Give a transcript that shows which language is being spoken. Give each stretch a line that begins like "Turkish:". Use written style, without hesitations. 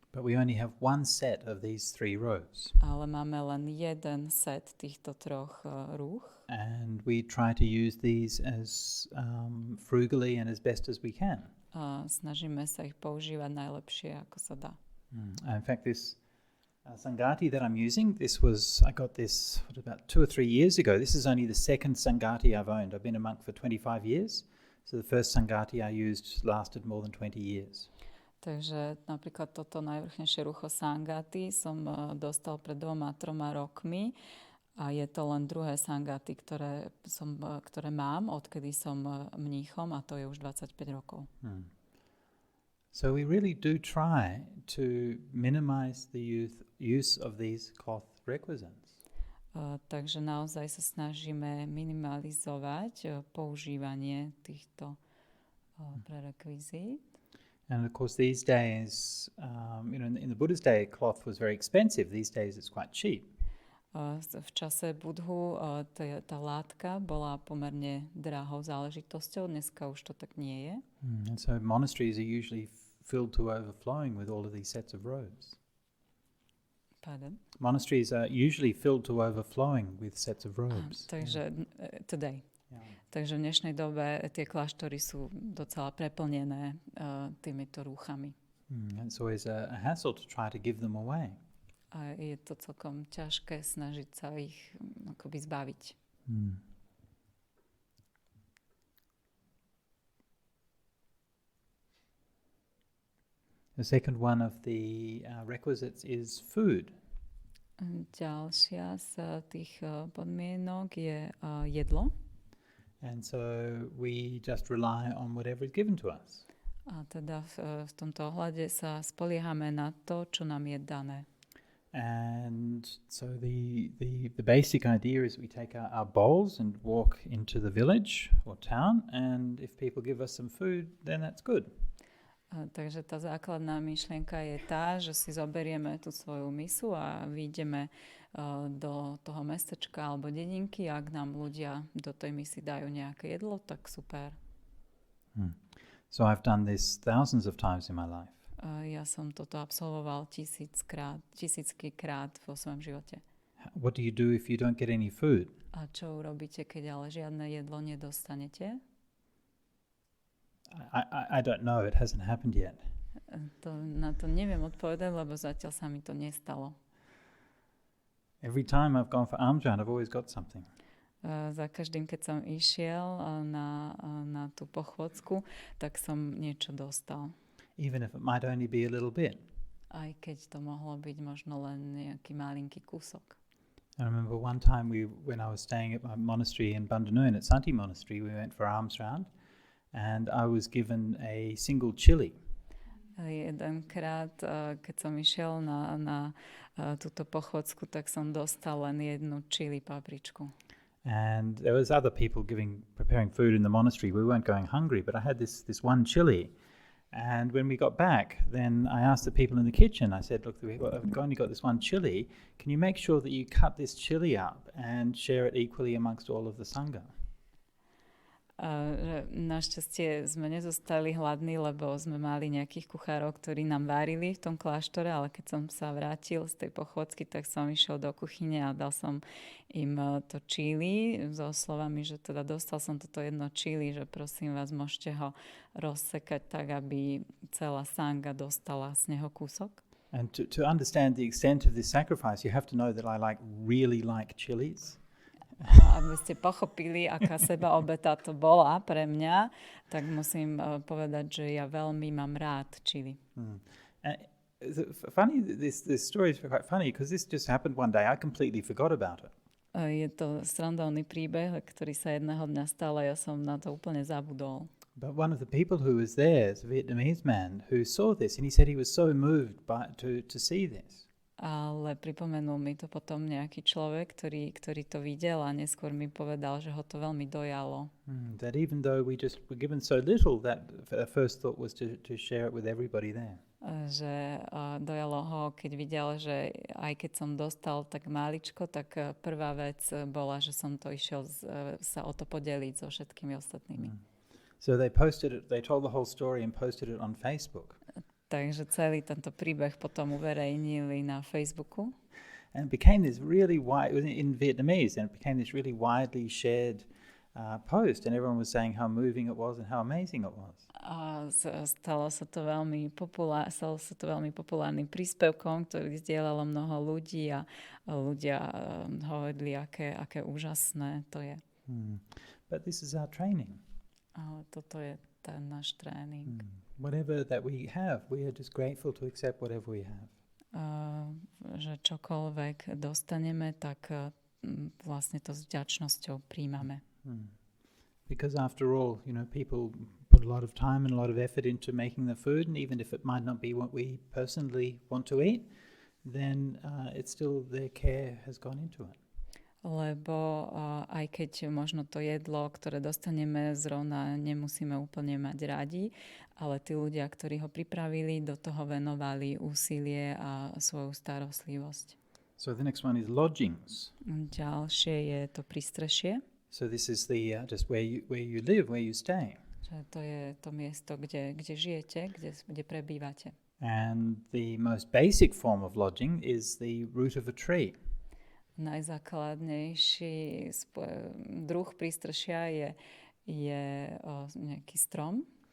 English: But we only have one set of these 3 robes.
Slovak: Ale máme len jeden set týchto 3 rúch.
English: And we try to use these as frugally and as best as we can.
Slovak: Snažíme sa ich používať najlepšie, ako sa dá.
English: In fact, this sangati that I'm using, I got this about 2 or 3 years ago. This is only the second sangati I've owned. I've been a monk for 25 years. So the first sangati I used lasted more than 20 years.
Slovak: Takže napríklad toto najvrchnejšie rucho sangaty som dostal pred 2-3 rokmi a je to len druhé sangaty, ktoré mám, odkedy som mníchom, a to je už 25 rokov.
English: So we really do try to minimize the use of these cloth requisites.
Slovak: Takže naozaj sa snažíme minimalizovať používanie týchto prerekvizít.
English: And of course, these days, in the Buddha's day, cloth was very expensive. These days, it's quite cheap.
Slovak: V čase Budhu tá látka bola pomerne drahou záležitosťou. Dneska už to tak nie je.
English: And so monasteries are usually filled to overflowing with all of these sets of robes. Pardon? Monasteries are usually filled to overflowing with sets of robes.
Slovak: Takže
English: today.
Slovak: Takže v dnešnej dobe tie kláštory sú docela preplnené týmito rúchami.
English: It's always a hassle to try to give them away.
Slovak: A je to celkom ťažké snažiť sa ich akoby zbaviť.
English: The second one of the requisites is food.
Slovak: Ďalšia z tých podmienok je jedlo.
English: And so we just rely on whatever is given to us.
Slovak: A teda v tomto ohľade sa spoliehame na to, čo nám je dané.
English: And so the basic idea is we take our bowls and walk into the village or town, and if people give us some food, then that's good.
Slovak: Takže tá základná myšlienka je tá, že si zoberieme tú svoju misu a vyjdeme do toho mestečka alebo dedinky. Ak nám ľudia do tej misy dajú nejaké jedlo, tak super.
English: So I've done this thousands of times in my life.
Slovak: Ja som toto absolvoval tisícky krát vo svojom živote.
English: What do you do if you don't get any food?
Slovak: A čo urobíte, keď ale žiadne jedlo nedostanete?
English: I don't know. It hasn't happened yet.
Slovak: Na to neviem odpovedať, lebo zatiaľ sa mi to nestalo.
English: Every time I've gone for alms round, I've always got something.
Slovak: Za každým, keď som išiel na tú pochôdzku, tak som niečo dostal.
English: Even if it might only be a little bit.
Slovak: Aj keď to mohlo byť možno len nejaký malinký kúsok.
English: I remember one time when I was staying at my monastery in Bandanuen, at Santi Monastery, we went for alms round, and I was given a single chili.
Slovak: Jedenkrát, keď som išiel na túto pochôdzku, tak som dostal len jednu chili papričku.
English: And there was other people preparing food in the monastery. We weren't going hungry, but I had this one chili. And when we got back, then I asked the people in the kitchen, I said, look, we've only got this one chili. Can you make sure that you cut this chili up and share it equally amongst all of the sangha?
Slovak: Našťastie sme nezostali hladní, lebo sme mali nejakých kuchárov, ktorí nám varili v tom kláštore, ale keď som sa vrátil z tej pochôdzky, tak som išiel do kuchyne a dal som im to čili so slovami, že teda dostal som toto jedno čili, že prosím vás, môžete ho rozsekať tak, aby celá sanga dostala z neho kúsok.
English: And to understand the extent of this sacrifice, you have to know that I really like chilies.
Slovak: A aby ste pochopili, aká sebaobeta to bola pre mňa, tak musím povedať, že ja veľmi mám rád čili.
English: Funny, this story is quite funny because this just happened one day. I completely forgot about it.
Slovak: Je to srandovný príbeh, ktorý sa jedného dňa stal a ja som na to úplne zabudol.
English: But one of the people who was there, a Vietnamese man, who saw this, and he said he was so moved to see this.
Slovak: Ale pripomenul mi to potom nejaký človek, ktorý to videl a neskôr mi povedal, že ho to veľmi dojalo.
English: That even though we just were given so little, that first thought was to share it with everybody there.
Slovak: Že dojalo ho, keď videl, že aj keď som dostal tak máličko, tak prvá vec bola, že som to išiel sa o to podeliť so všetkými ostatnými.
English: So they told the whole story and posted it on Facebook.
Slovak: Takže celý tento príbeh potom uverejnili na Facebooku.
English: And it became this really in Vietnamese, and it became this really widely shared post, and everyone was saying how moving it was and how amazing it was.
Slovak: A stalo sa to veľmi populárnym príspevkom, ktorý zdieľalo mnoho ľudí a ľudia hovorili, aké úžasné to je.
English: But this is our training.
Slovak: Ale toto je ten náš tréning.
English: Whatever that we have, we are just grateful to accept whatever we have.
Slovak: Že čokoľvek dostaneme, tak vlastne to s vďačnosťou príjmame.
English: Because after all, people put a lot of time and a lot of effort into making the food, and even if it might not be what we personally want to eat, then it's still their care has gone into it.
Slovak: Lebo aj keď možno to jedlo, ktoré dostaneme, zrovna nemusíme úplne mať radi, ale tí ľudia, ktorí ho pripravili, do toho venovali úsilie a svoju starostlivosť.
English: So the next one is lodgings.
Slovak: Ďalšie je to prístrešie.
English: So this is the just where you live, where you stay.
Slovak: Že to je to miesto, kde žijete, kde prebývate.
English: And the most basic form of lodging is the root of a tree.
Slovak: Najzákladnejší druh prístrešia je nejaký strom.